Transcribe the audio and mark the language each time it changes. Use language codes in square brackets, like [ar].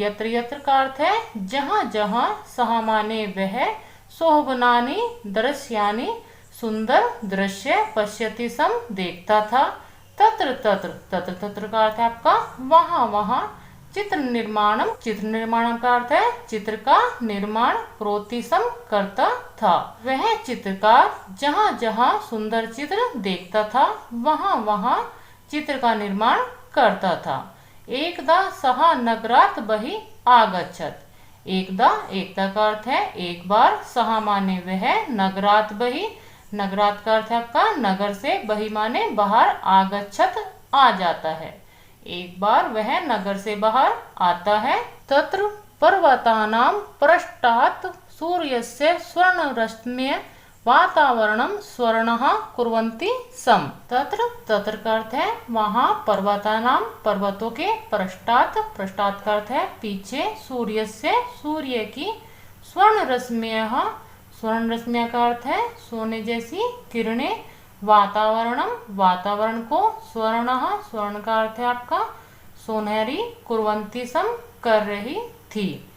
[sa] यत्र यत्र [hi] का अर्थ है जहाँ जहाँ, सः माने वह, [sa] शोभनानि दृश्यानि [hi] सुंदर दृश्य, [sa] पश्यति सम [hi] देखता था, [sa] तत्र तत्र, [hi] तत्र तत्र का अर्थ है आपका वहाँ वहाँ, [sa] चित्र निर्माणम [hi] का अर्थ है चित्र का निर्माण, [sa] करोति सम [hi] करता था। वह चित्रकार जहाँ जहाँ सुंदर चित्र देखता था वहाँ वहाँ चित्र का निर्माण करता था। [sa] एकदा सः नगरात् बहिः आगच्छत्। [hi] एकदा, एकता का अर्थ है एक बार, सः माने वह, [sa] नगरात् बहिः, [hi] नगरात् का अर्थ है आपका नगर से, बहिः माने बाहर, आगच्छत् आ जाता है। एक बार वह नगर से बाहर आता है। [sa] तत्र पर्वतानां पृष्ठात् सूर्यस्य स्वर्णरश्म्यः वातावरणं स्वर्णः कुर्वन्ति स्म। [hi] तत्र, तत्र का अर्थ है वहाँ, पर्वतानां पर्वतों के, पृष्ठात्, पृष्ठात् का अर्थ है पीछे, सूर्यस्य सूर्य की, स्वर्णरश्म्यः, स्वर्णरश्म्यः का अर्थ है सोने जैसी किरणें, वातावरणम, वातावरण को, स्वर्णः, स्वर्ण का अर्थ है आपका सुनहरी, [sa] कुर्वन्ति सम [hi] कर रही थी।